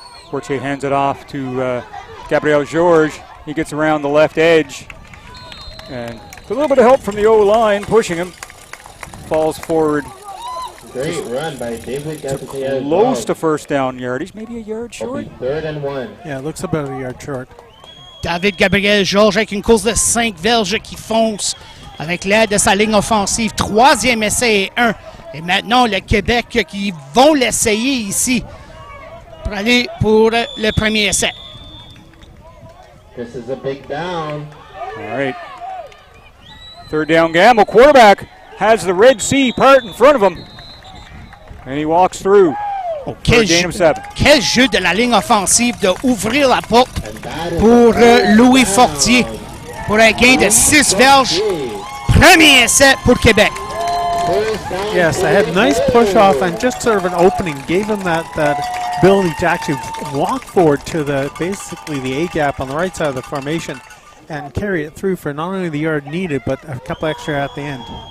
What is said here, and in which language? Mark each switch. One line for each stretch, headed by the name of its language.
English: Fortier hands it off to Gabriel Georges. He gets around the left edge. And with a little bit of help from the O-line pushing him, falls forward. Great run by David Gabriel. Close to first down yardage, maybe a yard short. Third and 1. Yeah, it looks about a yard short.
French: David Gabriel Georges avec une course de 5 verges qui fonce avec l'aide de sa ligne offensive. Troisième essai et 1. Et maintenant, le Québec qui vont l'essayer ici pour aller pour le premier essai.
English: This is a big down. All right. Third down gamble. Quarterback has the Red Sea part in front of him. And he walks through.
French: Oh, quel jeu de la ligne offensive de ouvrir la porte pour Louis Fortier pour un gain de 6 verges. Premier essai pour Québec.
English: Yes, they had a nice push off and just sort of an opening. Gave him that ability to actually walk forward to basically the A gap on the right side of the formation and carry it through for not only the yard needed but a couple extra at the end.